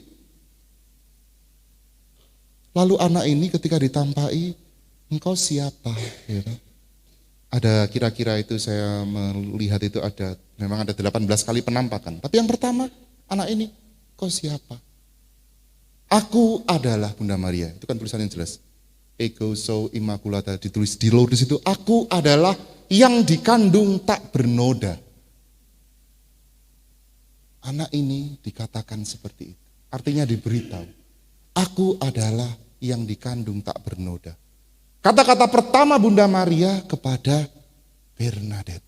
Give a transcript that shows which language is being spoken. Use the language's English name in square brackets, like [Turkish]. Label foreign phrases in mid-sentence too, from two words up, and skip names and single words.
[Indonesian] Lalu anak ini ketika ditampai, engkau siapa? Ya. Ada kira-kira itu saya melihat itu ada, memang ada 18 kali penampakan. Tapi yang pertama, anak ini, engkau siapa? Aku adalah Bunda Maria, itu kan tulisan yang jelas. [Latin] Ego so immaculata, [Indonesian] ditulis di Lourdes itu, aku adalah yang dikandung tak bernoda. Anak ini dikatakan seperti itu. Artinya diberitahu, aku adalah yang dikandung tak bernoda. Kata-kata pertama Bunda Maria kepada Bernadette.